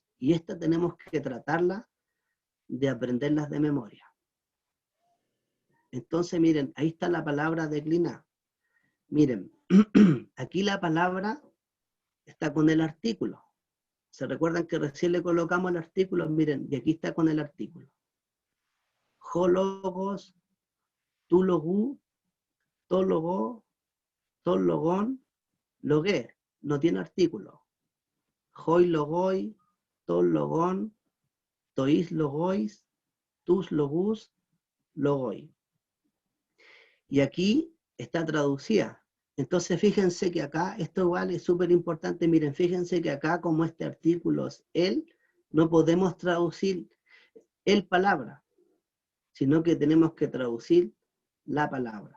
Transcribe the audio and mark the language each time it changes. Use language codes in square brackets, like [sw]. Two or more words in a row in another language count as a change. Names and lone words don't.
[es] Y esta tenemos que tratarla de aprenderlas de memoria. Entonces, miren, ahí está la palabra declinar. Miren, aquí la palabra está con el artículo. ¿Se recuerdan que recién le colocamos el artículo? Miren, y aquí está con el artículo. [el] Ο λόγος, του λόγου, τω λόγω, τον λόγον, λόγε. [es] No tiene artículo. [el] Οι λόγοι, των λόγων, τοις λόγοις, τους λόγους, λόγοι. [es] Y aquí está traducida. Entonces fíjense que acá, esto igual es súper importante, miren, fíjense que acá como este artículo es él, no podemos traducir el palabra, sino que tenemos que traducir la palabra.